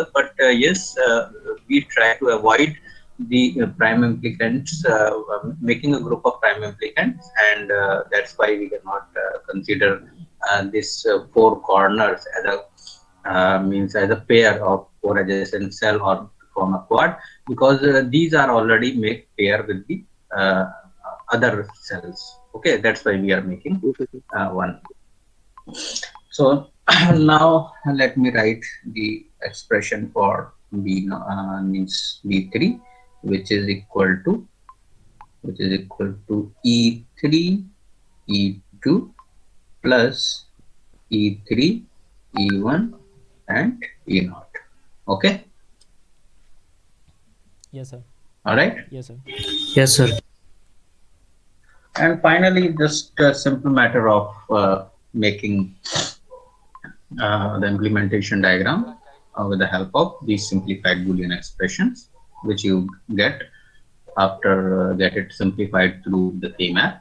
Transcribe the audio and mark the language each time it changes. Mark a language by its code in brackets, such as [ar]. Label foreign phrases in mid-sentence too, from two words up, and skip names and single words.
[en] But yes, we try to avoid the prime implicants, making a group of prime implicants, and that's why we cannot consider this four corners as a means as a pair of four adjacent cell or form a quad, because these are already made pair with the other cells. Okay, that's why we are making Okay, sir. one. So now let me write the expression for b means b3, which is equal to e3 e2 plus e3 e1 and e0. Okay, Yes, sir. all right. Yes, sir. Yes, sir. And finally, just a simple matter of making the implementation diagram with the help of these simplified Boolean expressions, which you get after get it simplified through the K-map.